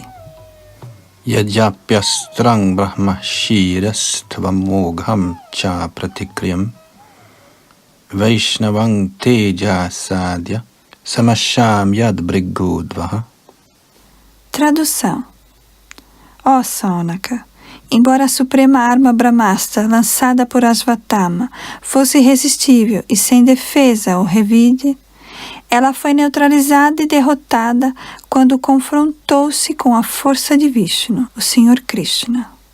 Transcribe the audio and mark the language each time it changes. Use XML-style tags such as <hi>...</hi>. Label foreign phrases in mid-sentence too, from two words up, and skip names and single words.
<sa>Yajapyastrang brahma shirastvamogham cha pratikriyam Vaishnavang teja sadhya samasham yad brigudvaha.</sa> <pt>Tradução. Ó Saunaka, embora a suprema arma Brahmastra lançada por Ashvatthama fosse irresistível e sem defesa ou revide, ela foi neutralizada e derrotada quando confrontou-se com a força de Vishnu, o Senhor Krishna.</pt>